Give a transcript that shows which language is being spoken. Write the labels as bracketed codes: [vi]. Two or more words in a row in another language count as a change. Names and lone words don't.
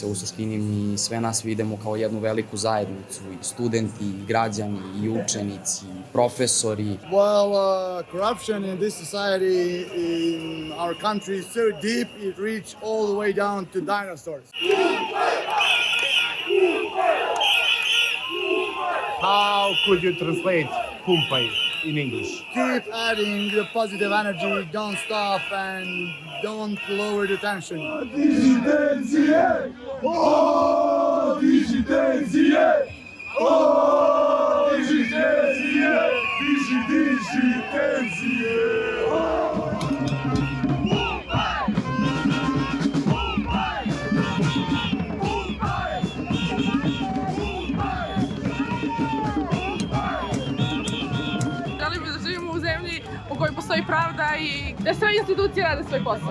[sr] U suštini mi sve nas vidimo kao jednu veliku zajednicu, i studenti, i građani, i učenici, i profesori. [en] Well, corruption in this society, in our country, is so deep, it reaches all the way down to dinosaurs. How could you translate Kumpai in English? Keep adding the positive energy, don't stop, and don't lower the tension. Digidencije! Oh, digidencije! Oh, digidencije! Digidencije! [sr] U kojoj postoji pravda i da sve institucije rade svoj posao.